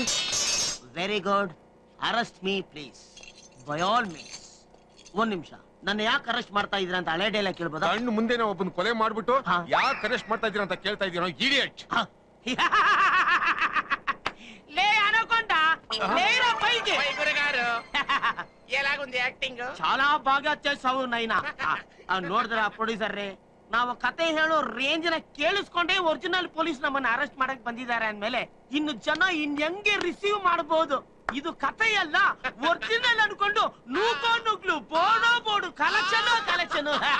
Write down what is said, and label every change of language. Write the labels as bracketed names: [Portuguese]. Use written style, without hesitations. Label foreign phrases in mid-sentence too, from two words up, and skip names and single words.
[English] Very good. Arrest me please, by all means. [Kannada] 1 ನಿಮಿಷ, ನನ್ನ ಯಾಕೆ ಅರೆಸ್ಟ್ ಮಾಡ್ತಾ ಇದ್ರ ಅಂತ ಹಳೆ ಡೈಲಾಗ್ ಕೇಳ್ಬೋದಾ? ಕಣ್ಣು ಮುಂದೆ ಒಬ್ಬನ ಕೊಲೆ ಮಾಡ್ಬಿಟ್ಟು ಯಾಕೆ ಅರೆಸ್ಟ್ ಮಾಡ್ತಾ ಇದೀರ ಅಂತ ಕೇಳ್ತಾ ಇದೀನೋ ಇಡಿಯಟ್. ಲೇ ಅನಕೊಂಡ, [Telugu] లేరా పైకి గురుగారు ఎలాగుంది యాక్టింగ్? చాలా బాగా చేసావు నైనా. [Kannada] ನೋಡಿದ್ರ ಪ್ರೊಡ್ಯೂಸರ್ ರೇ, ನಾವು ಕತೆ ಹೇಳೋ ರೇಂಜ್ ನ ಕೇಳಿಸ್ಕೊಂಡೇ [English] original police [Kannada] ನಮ್ಮನ್ನ ಅರೆಸ್ಟ್ ಮಾಡಕ್ ಬಂದಿದ್ದಾರೆ ಅಂದ್ಮೇಲೆ ಇನ್ನು ಜನ ಹೆಂಗೆ ರಿಸೀವ್ ಮಾಡಬಹುದು? ಇದು ಕತೆ ಅಲ್ಲ, ಒರಿಜಿನಲ್ ಅನ್ಕೊಂಡು ನೂಕೋ ನುಗ್ಲು ಬೋಡೋ ಬೋಡು [English] collection collection.